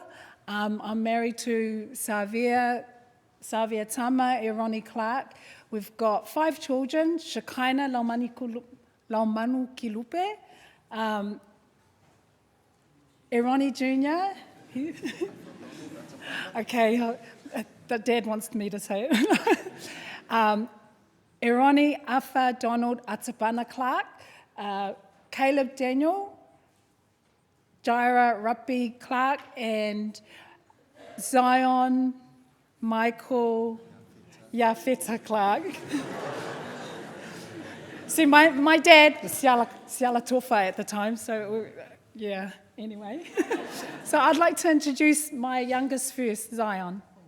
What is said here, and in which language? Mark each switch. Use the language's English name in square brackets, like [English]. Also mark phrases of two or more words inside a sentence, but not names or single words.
[English] I'm married to Savia Tama, Eroni Clark. We've got 5 children, Shekinah Laumanu Kilupe, Eroni Jr. Okay, the dad wants me to say it. Eroni Afa Donald Atapana Clark, Caleb Daniel, Jaira Rapi Clark, and Zion Michael Yafeta Clark. See, my dad was Siala Tofa at the time, so yeah, anyway. So I'd like to introduce my youngest first, Zion.